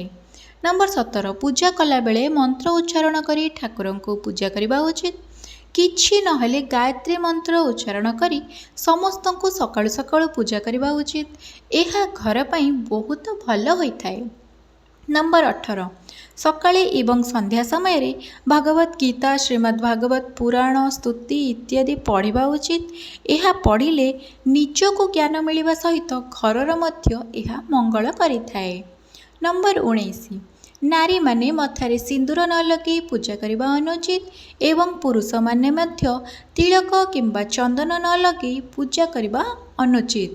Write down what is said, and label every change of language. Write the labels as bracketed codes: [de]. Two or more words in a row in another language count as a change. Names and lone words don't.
[or] ନମ୍ବର 17, ପୂଜା କଲା ବେଳେ ମନ୍ତ୍ର ଉଚ୍ଚାରଣ କରି ଠାକୁର କୁ ପୂଜା କରିବା ଉଚିତ। କିଛି ନହେଲେ ଗାୟତ୍ରୀ ମନ୍ତ୍ର ଉଚ୍ଚାରଣ କରି ସମସ୍ତ କୁ ସକାଳୁ ସକାଳୁ ପୂଜା କରିବା ଉଚିତ। ଏହା ଘର ପାଇଁ ବହୁତ ଭଲ ହୋଇଥାଏ। ନମ୍ବର 18, ସକାଳେ ଏବଂ ସନ୍ଧ୍ୟା ସମୟ ରେ ଭଗବତ ଗୀତା ଶ୍ରୀମଦ୍ ଭାଗବତ ପୁରାଣ ସ୍ତୁତି ଇତ୍ୟାଦି ପଢ଼ିବା ଉଚିତ। ଏହା ପଢ଼ିଲେ ନିଜକୁ ଜ୍ଞାନ ମିଳିବା ସହିତ ଘରର ମଧ୍ୟ ଏହା ମଙ୍ଗଳ କରିଥାଏ। ନମ୍ବର 19 ନାରୀ ମାନେ ମଥାରେ ସିନ୍ଦୂର ନ ଲଗେ ପୂଜା କରନେ ଅନୁଚିତ ଏବଂ ପୁରୁଷ ମାନେ ମଧ୍ୟ ତିଳକ କିମ୍ବା ଚନ୍ଦନ ନ ଲଗେ ପୂଜା କରନେ ଅନୁଚିତ।